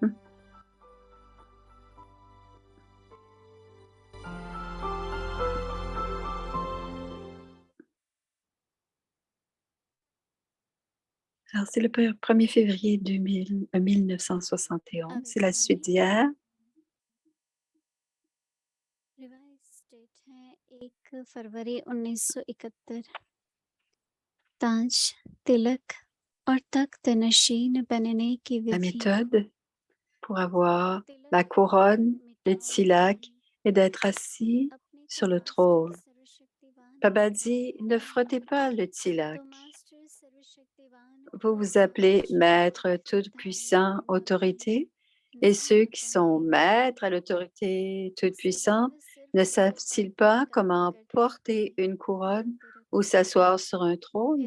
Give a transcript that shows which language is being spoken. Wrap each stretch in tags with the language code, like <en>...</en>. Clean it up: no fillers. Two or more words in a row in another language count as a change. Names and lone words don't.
<fr>Alors, c'est le 1er février 1971. C'est la suite d'hier.</fr> <en>revise date</en> <hi>है 1 फरवरी 1971। ताज, तिलक और तख्त नशीन बनने की</hi> <fr>La</fr> <hi>विधि।</hi> <fr>méthode pour avoir la couronne, le tilak et d'être assis sur le trône. Baba dit, ne frottez pas le tilak. Vous vous appelez Maître Tout-Puissant, autorité, et ceux qui sont maîtres à l'autorité toute-puissante ne savent-ils pas comment porter une couronne ou s'asseoir sur un trône?</fr>